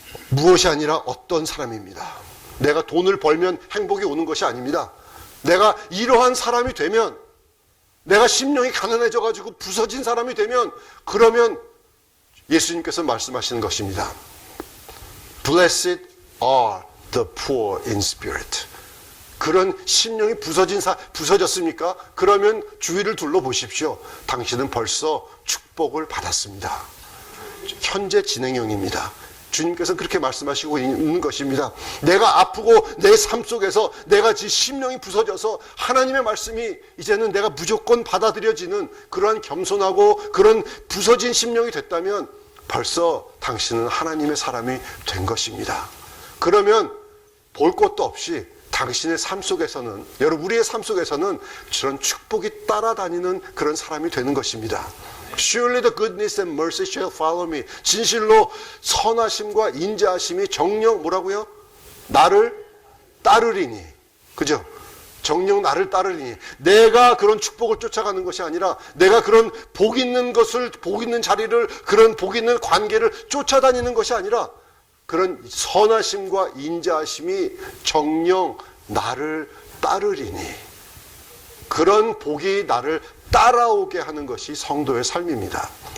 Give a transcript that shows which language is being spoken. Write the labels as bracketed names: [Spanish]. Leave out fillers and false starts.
[Korean] 무엇이 아니라 어떤 사람입니다. 내가 돈을 벌면 행복이 오는 것이 아닙니다. 내가 이러한 사람이 되면, 내가 심령이 가난해져가지고 부서진 사람이 되면, 그러면 예수님께서 말씀하시는 것입니다. [English] Blessed are the poor in spirit. [Korean] 그런 심령이 부서졌습니까? 그러면 주위를 둘러보십시오. 당신은 벌써 축복을 받았습니다. 현재 진행형입니다. 주님께서 그렇게 말씀하시고 있는 것입니다. 내가 아프고 내 삶 속에서 내가 심령이 부서져서 하나님의 말씀이 이제는 내가 무조건 받아들여지는 그러한 겸손하고 그런 부서진 심령이 됐다면 벌써 당신은 하나님의 사람이 된 것입니다. 그러면 볼 것도 없이 당신의 삶 속에서는, 여러분 우리의 삶 속에서는 저런 축복이 따라다니는 그런 사람이 되는 것입니다. [English] Surely the goodness and mercy shall follow me. [Korean] 진실로 선하심과 인자하심이 정녕 뭐라고요? 나를 따르리니. 그죠? 정녕 나를 따르리니. 내가 그런 축복을 쫓아가는 것이 아니라 내가 그런 복 있는 것을, 복 있는 자리를, 그런 복 있는 관계를 쫓아다니는 것이 아니라 그런 선하심과 인자하심이 정녕 나를 따르리니, 그런 복이 나를 따라오게 하는 것이 성도의 삶입니다.